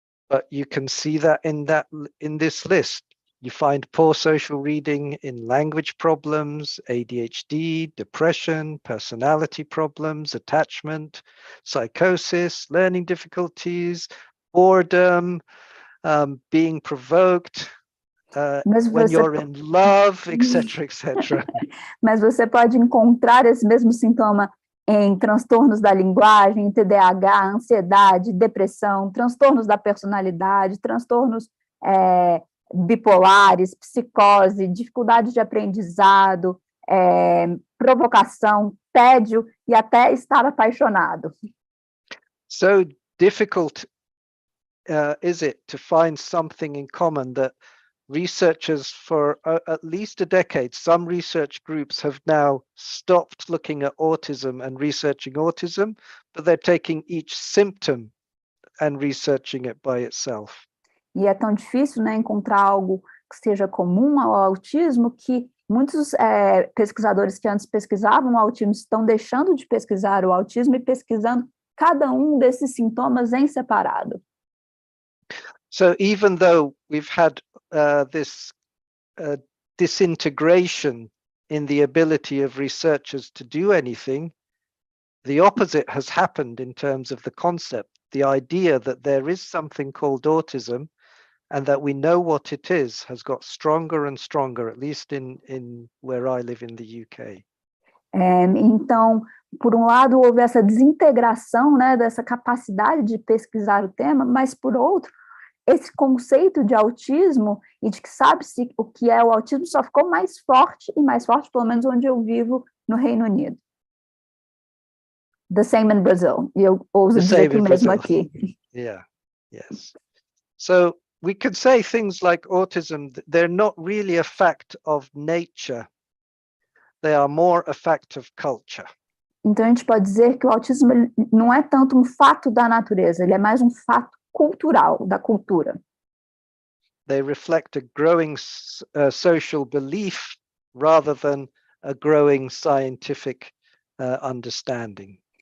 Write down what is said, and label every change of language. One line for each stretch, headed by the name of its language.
English: But you can see that in this list. You find poor social reading in language problems, ADHD, depression, personality problems, attachment, psychosis, learning difficulties, boredom, being provoked, when you're in love, etc., etc.
Portuguese: Mas você pode encontrar esse mesmo sintoma em transtornos da linguagem, TDAH, ansiedade, depressão, transtornos da personalidade, transtornos bipolares, psicose, dificuldade de aprendizado, provocação, tédio e até estar apaixonado.
English: So difficult is it to find something in common that researchers for at least a decade, some research groups have now stopped looking at autism and researching autism, but they're taking each symptom and researching it by itself.
Portuguese: E é tão difícil, né, encontrar algo que seja comum ao autismo que muitos pesquisadores que antes pesquisavam o autismo estão deixando de pesquisar o autismo e pesquisando cada um desses sintomas em separado.
English: So even though we've had this disintegration in the ability of researchers to do anything, the opposite has happened in terms of the concept, the idea that there is something called autism and that we know what it is has got stronger and stronger, at least in where I live in the UK.
Portuguese: Então, por um lado, houve essa desintegração, né, dessa capacidade de pesquisar o tema, mas por outro, esse conceito de autismo e de que sabe-se o que é o autismo só ficou mais forte, pelo menos onde eu vivo, no Reino Unido.
English: The same in Brazil.
Portuguese: E eu ouso dizer que o mesmo aqui.
English: Yeah, yes. So we could say things like autism, they're not really a fact of nature. They are more a fact of culture.
Portuguese: Então a gente pode dizer que o autismo não é tanto um fato da natureza, ele é mais um fato cultural, da cultura.
English: They reflect a growing social belief rather than a growing scientific understanding.